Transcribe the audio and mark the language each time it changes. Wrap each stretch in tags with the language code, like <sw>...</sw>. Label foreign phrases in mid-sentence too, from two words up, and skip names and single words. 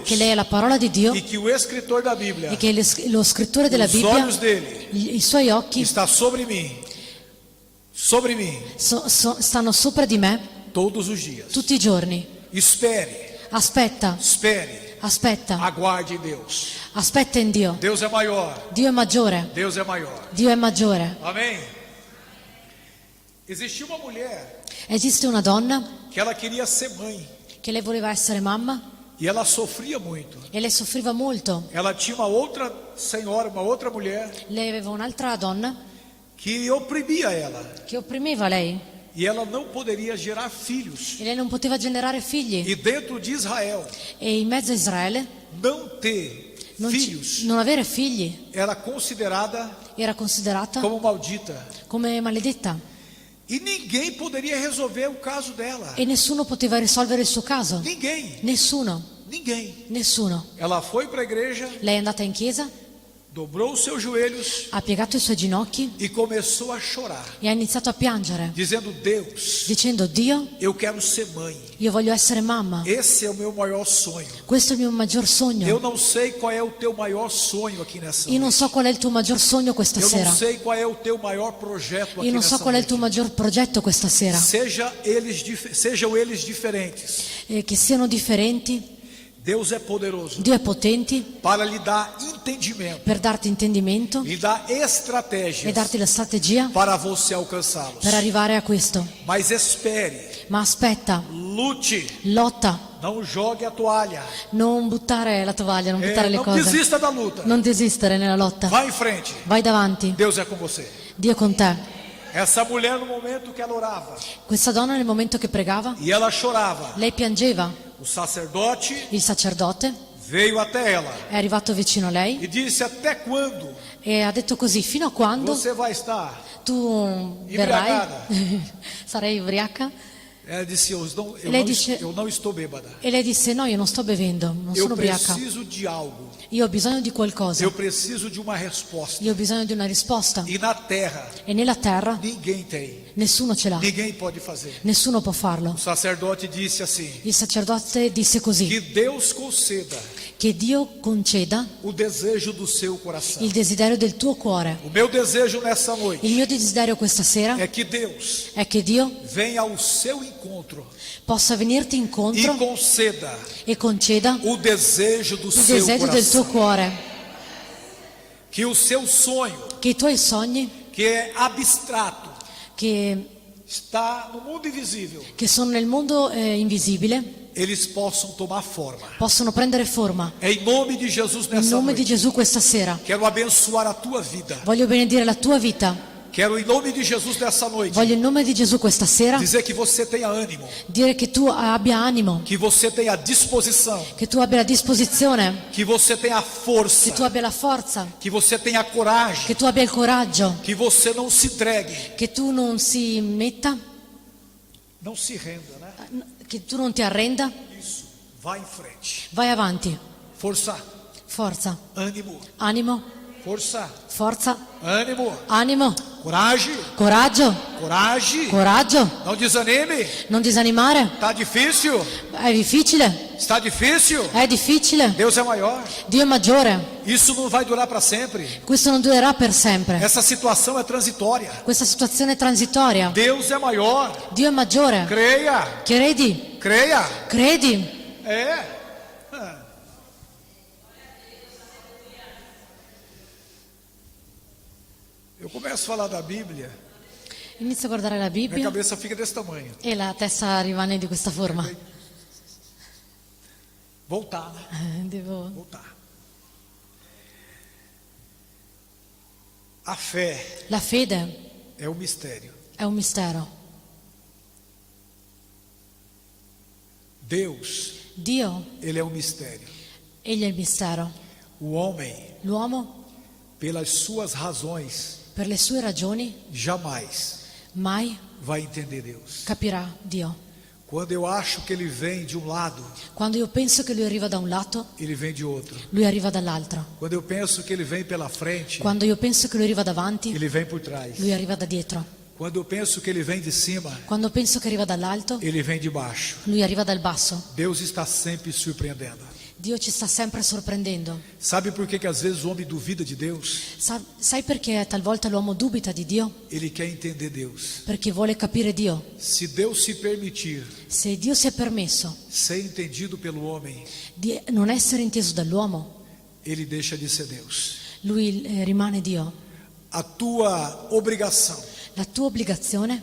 <it>che lei è la parola di Dio e</it> <pt>que o escritor da Bíblia,</pt> <it>e che lo scrittore della</it> <pt>os</pt> <it>Bibbia,</it> <pt>olhos dele,</pt> <it>i suoi occhi</it> <pt>está sobre mim</pt> <it>stanno sopra di me</it> <pt>todos os dias.</pt> <it>tutti i giorni.</it> <pt>Espere,</pt> <it>Aspetta,</it> <pt>espere,</pt> <it>aspetta,</it> <pt>aguarde em Deus.</pt> <it>aspetta in Dio.</it> <pt>Deus é maior,</pt> <it>Dio è maggiore,</it> <pt>Deus é maior.</pt> <it>Dio è maggiore.</it> <pt>Amém? Existia uma mulher</pt> <it>Esiste una donna</it> <pt>que ela queria ser mãe</pt> <it>che lei voleva essere mamma</it> <pt>e ela sofria muito.</pt> <it>e lei soffriva molto.</it> <pt>Ela tinha uma outra senhora, uma outra mulher</pt> <it>Lei aveva un'altra donna</it> <pt>que oprimia ela.</pt> <it>che opprimeva lei</it> <pt>E ela não poderia gerar filhos.</pt> <it>e lei non poteva generare figli.</it> <pt>E dentro de Israel,</pt> <it>E in mezzo a Israele</it> <pt>não ter filhos</pt> <it>non avere figli</it> <pt>era considerada</pt> <it>era considerata</it> <pt>como maldita.</pt> <it>come maledetta</it> <pt>E ninguém poderia resolver o caso dela.</pt> <it>e nessuno poteva risolvere il suo caso.</it> <pt>Ninguém.</pt> <it>Nessuno.</it> <pt>Ela foi para a igreja,</pt> <it>Lei è andata in chiesa,</it> <pt>dobrou os seus joelhos</pt> <it>ha piegato i suoi ginocchi</it> <pt>e começou a chorar,</pt> <it>e ha iniziato a piangere,</it> <pt>dizendo: Deus,</pt> <it>dicendo: Dio,</it> <pt>eu quero ser mãe.</pt> <it>io voglio essere mamma.</it> <pt>Esse é o meu maior sonho.</pt> <it>Questo è il mio maggior</it> <pt>Eu</pt> <it>sogno.</it> <pt>não sei qual é o teu maior sonho aqui nessa</pt> <it>Io non</it> <pt>noite.</pt> <it>so qual è il tuo maggior sogno questa</it> <pt>Eu não</pt> <it>sera.</it> <pt>sei qual é o teu maior projeto aqui</pt> <it>Io non so</it> <pt>nessa</pt> <it>qual è il</it> <pt>noite.</pt> <it>tuo maggior progetto questa sera.</it> <pt>Sejam eles diferentes.</pt> <it>Che siano differenti.</it> <pt>Deus é poderoso</pt> <it>Dio è potente</it> <pt>para lhe dar entendimento,</pt> <it>per darti intendimento</it> <pt>lhe dar</pt> <it>e</it> <pt>estratégias</pt> <it>darti la strategia</it> <pt>para você alcançá-los.</pt> <it>per arrivare a questo.</it> <pt>Mas espere,</pt> <it>Ma aspetta,</it> <pt>lute,</pt> <it>lotta,</it> <pt>não jogue a toalha.</pt> <it>non buttare la tovaglia, non buttare le</it> <pt>Não</pt> <it>cose.</it> <pt>desista da luta.</pt> <it>Non desistere nella lotta.</it> <pt>Vá em frente.</pt> <it>Vai davanti,</it> <pt>Deus é com você.</pt> <it>Dio è con te.</it> <pt>Essa mulher no momento que ela orava</pt> <it>Questa donna nel momento che pregava,</it> <pt>e ela chorava,</pt> <it>lei piangeva.</it> <pt>o sacerdote</pt> <it>Il sacerdote</it> <pt>veio até ela</pt> <it>è arrivato vicino a lei</it> <pt>e disse: até quando</pt> <it>e ha detto così: fino a quando</it> <pt>você vai estar?</pt> <it>tu</it> <pt>Embriagata.</pt> <it>verrai? Sarai ubriaca?</it> <pt>Ela disse: eu não estou bêbada.</pt> <it>E lei disse: no, io non sto bevendo, non</it> <pt>Eu</pt> <it>sono ubriaca.</it> <pt>preciso de algo.</pt> <it>Io ho bisogno di qualcosa.</it> <pt>Eu preciso de uma resposta.</pt> <it>Io ho bisogno di una risposta.</it> <pt>E na terra,</pt> <it>E nella terra</it> <pt>ninguém tem.</pt> <it>nessuno ce l'ha.</it> <pt>Ninguém pode fazer.</pt> <it>Nessuno può farlo.</it> <pt>O sacerdote disse assim:</pt> <it>Il sacerdote disse così:</it> <pt>que Deus conceda</pt> <it>che Dio conceda</it> <pt>o desejo do seu coração.</pt> <it>il desiderio del tuo cuore.</it> <pt>O meu desejo nessa</pt> <it>Il</it> <pt>noite</pt> <it>mio desiderio questa sera</it> <pt>é que Deus</pt> <it>è che Dio</it> <pt>venha ao seu encontro</pt> <it>possa venirti</it> <pt>e</pt> <it>incontro</it> <pt>conceda</pt> <it>e conceda</it> <pt>o desejo do</pt> <it>il</it> <pt>seu</pt> <it>desiderio del tuo</it> <pt>coração.</pt> <it>cuore,</it> <pt>Que o seu sonho,</pt> <it>che i tuoi sogni</it> <pt>que é abstrato,</pt> <it>che</it> <pt>está no mundo invisível,</pt> <it>sono nel mondo invisibile</it> <pt>eles possam tomar forma.</pt> <it>possono prendere forma.</it> <pt>É em nome de Jesus</pt> <it>In</it> <pt>nessa</pt> <it>nome di</it> <pt>noite.</pt> <it>Gesù questa sera</it> <pt>Quero abençoar a tua vida.</pt> <it>voglio benedire la tua vita.</it> <pt>Quero em nome de Jesus nessa noite</pt> <it>Voglio in nome di Gesù questa sera</it> <pt>dizer que você tenha ânimo,</pt> <it>dire che tu abbia animo,</it> <pt>que você tenha disposição,</pt> <it>che tu abbia la disposizione,</it> <pt>que você tenha força,</pt> <it>che tu abbia la forza,</it> <pt>que você tenha coragem,</pt> <it>che tu abbia il coraggio,</it> <pt>que você não se entregue,</pt> <it>che tu non si metta,</it> <pt>não se renda, né?</pt> <it>che tu non ti arrenda.</it> <pt>Isso. Vá em frente.</pt> <it>Vai avanti,</it> <pt>Força,</pt> <it>forza,</it> <pt>ânimo,</pt> <it>animo,</it> <pt>força,</pt> <it>forza,</it> <pt>ânimo,</pt> <it>animo,</it> <pt>coragem,</pt> <it>coraggio,</it> <pt>coragem.</pt> <it>coraggio,</it> <pt>Não desanime.</pt> <it>non disanimare.</it> <pt>Tá difícil?</pt> <it>È difficile,</it> <pt>Está difícil?</pt> <it>è difficile.</it> <pt>Deus é maior.</pt> <it>Dio è maggiore.</it> <pt>Isso não vai durar para sempre.</pt> <it>Questo non durerà per sempre.</it> <pt>Essa situação é transitória.</pt> <it>Questa situazione è transitoria.</it> <pt>Deus é maior.</pt> <it>Dio è maggiore.</it> <pt>Creia,</pt> <it>Credi,</it> <pt>creia.</pt> <it>credi.</it> <pt>É. Eu começo a falar da Bíblia,</pt> <it>Inizio a guardare la</it> <pt>minha</pt> <it>Bibbia</it> <pt>cabeça fica desse tamanho.</pt> <it>e la testa rimane di questa forma.</it> <pt>Voltar, né?</pt> <it>Devo...</it> <pt>Voltar. A fé</pt> <it>La fede</it> <pt>é o mistério.</pt> <it>è un mistero.</it> <pt>Deus,</pt> <it>Dio,</it> <pt>ele é um mistério.</pt> <it>egli è il mistero.</it> <pt>O homem,</pt> <it>L'uomo,</it> <pt>pelas suas razões,</pt> <it>per le sue ragioni,</it> <pt>jamais</pt> <it>mai</it> <pt>vai entender Deus.</pt> <it>capirà Dio.</it> <pt>Quando eu acho que ele vem de um lado,</pt> <it>Quando io penso che lui arriva da un lato,</it> <pt>ele vem de outro.</pt> <it>lui arriva dall'altro.</it> <pt>Quando eu penso que ele vem pela frente,</pt> <it>Quando io penso che lui arriva davanti,</it> <pt>ele vem por trás.</pt> <it>lui arriva da dietro.</it> <pt>Quando eu penso que ele vem de cima,</pt> <it>Quando penso che arriva dall'alto,</it> <pt>ele vem de baixo.</pt> <it>lui arriva dal basso.</it> <pt>Deus está sempre surpreendendo.</pt> <it>Dio ci sta sempre sorprendendo.</it> <pt>Sabe por que às vezes o homem duvida de Deus?</pt> <it>Sai perché talvolta l'uomo dubita di Dio?</it> <pt>Ele quer entender Deus.</pt> <it>Perché vuole capire Dio.</it> <pt>Se Deus se permitir</pt> <it>Se Dio si è permesso</it> <pt>ser entendido pelo homem,</pt> <it>di non essere inteso dall'uomo,</it> <pt>ele deixa de ser Deus.</pt> <it>lui rimane Dio.</it> <pt>A tua obrigação</pt> <it>La tua obbligazione</it>